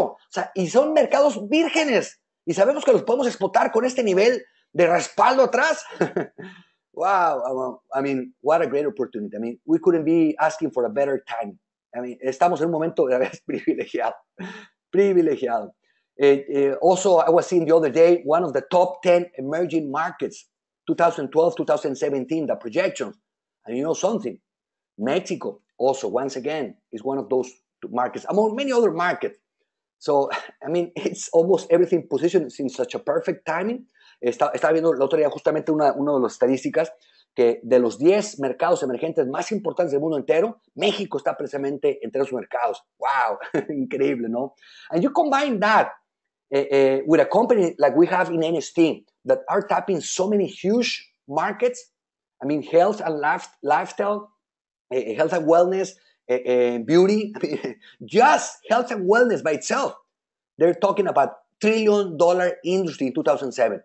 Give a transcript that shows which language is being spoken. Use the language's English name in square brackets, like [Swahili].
[Spanish] O sea, y son mercados vírgenes. Y sabemos que los podemos explotar con este nivel de respaldo atrás. Wow. [English] I mean, what a great opportunity. I mean, we couldn't be asking for a better time. I mean, [Spanish] estamos en un momento de vez privilegiado. Privilegiado. [English] Also, I was seeing the other day one of the top 10 emerging markets, 2012, 2017, the projections. And you know something? Mexico also, once again, is one of those markets, among many other markets. So, I mean, it's almost everything positioned in such a perfect timing. [Spanish] Estaba viendo el otro día justamente una de las estadísticas que de los 10 mercados emergentes más importantes del mundo entero, México está precisamente entre esos mercados. ¡Wow! Increíble, ¿no? [English] And you combine that with a company like we have in NHT that are tapping so many huge markets. I mean, health and lifestyle, health and wellness, beauty. I mean, just health and wellness by itself. They're talking about $1 trillion industry in 2007.